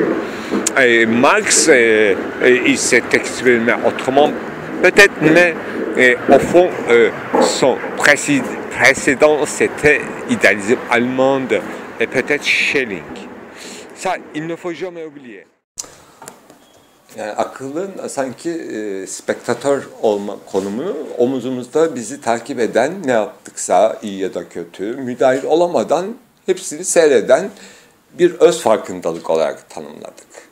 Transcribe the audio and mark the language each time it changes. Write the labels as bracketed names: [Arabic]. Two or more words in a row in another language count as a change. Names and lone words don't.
[French] Et Marx, il s'est exprimé autrement, peut-être, mais au fond, son précédent, c'était l'idéalisme allemand et peut-être Schelling. Ça, il ne faut jamais oublier. [Turkish] Yani akılın sanki spektatör olma konumunu omuzumuzda bizi takip eden, ne yaptıksa iyi ya da kötü, müdahil olamadan hepsini seyreden bir öz farkındalık olarak tanımladık.